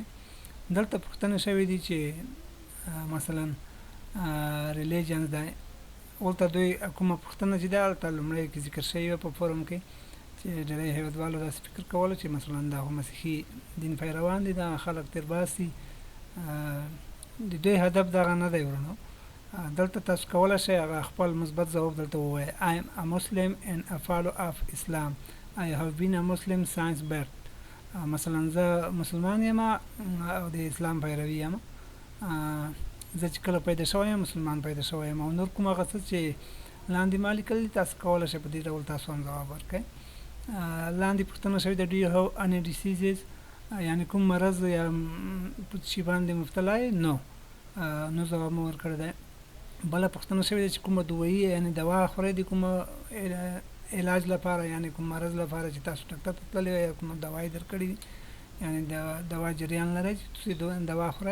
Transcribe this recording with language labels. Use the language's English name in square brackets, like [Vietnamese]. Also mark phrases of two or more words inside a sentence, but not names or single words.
[Pashto] دلته پوښتنه شوې دي چې مثلا ریلیجنز دی، ولته دوی کومه پوښتنه چې ده هلته لومړی کې ذکر شوې وه په فورم کې چې ډېری هېوادوالو داسې فکر کولو چې مثلا دا خو مسیحي دین پیروان دي، دا خلک تېر باسي. د دوی هدف دغه نه دی ورونو. دلته تاسو کولی شئ هغه خپل مثبت ځواب دلته ووایئ. [English] I am a Muslim and a follower of Islam. I have been a Muslim since birth. [Pashto] مثلا زه مسلمان یم او د اسلام پیروي یم. زه چې کله پیدا شوی یم مسلمان پیدا شوی یم. او نور کوم هغه څه چې لاندې ما لیکلي دي تاسو کولی شئ په دې ډول تاسو هم ځواب ورکړئ. لاندې پوښتنه شوې ده [English] do you have any diseases، [Pashto] یعنې کوم مرض یا په شي باندې مبتلا یې؟ نو ځواب مو ورکړی دی. بله پوښتنه شوې ده چې کومه دوایي یعنې دوا خورئ د کومه علاج لپاره، یعنې کوم مرض لپاره چې تاسو ډاکټر ته تللي وئ یا کومه دوا یې درکړې وي، یعنې د دوا جریان لرئ چې تاسو دوا خورئ.